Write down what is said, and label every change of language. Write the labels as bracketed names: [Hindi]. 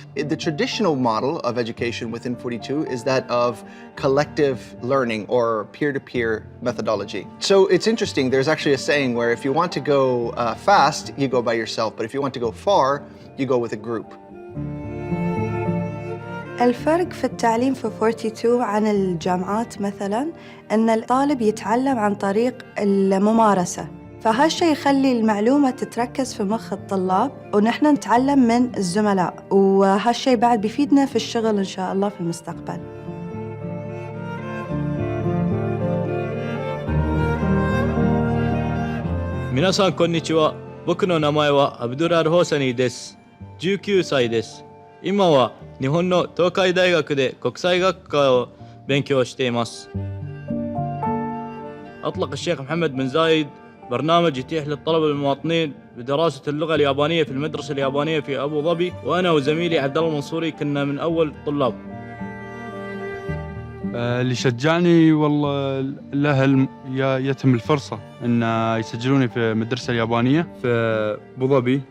[English] The traditional model of education within 42 is that of collective learning or peer-to-peer methodology. So it's interesting, there's actually a saying where if you want to go fast, you go by yourself, but if you want to go far, you go with a group. [Arabic] الفرق في التعليم في 42 عن الجامعات مثلاً أن الطالب يتعلم عن طريق الممارسة، فهالشي يخلي المعلومة تتركز في مخ الطلاب ونحن نتعلم من الزملاء، وهالشي بعد بيفيدنا في الشغل إن شاء الله في المستقبل. [Japanese] 皆さんこんにちは。僕の名前はアブドゥル・アルホーサニーです。19歳です。今は日本の東海大学で国際学科を勉強しています。 [Arabic] أطلق الشيخ محمد بن زايد برنامج يتيح للطلبة المواطنين بدراسة اللغة اليابانية في المدرسة اليابانية في أبو ظبي، وأنا وزميلي عبد الله المنصوري كنا من أول الطلاب. اللي شجعني والله الأهل يتم الفرصة أن يسجلوني في المدرسة اليابانية في أبو ظبي.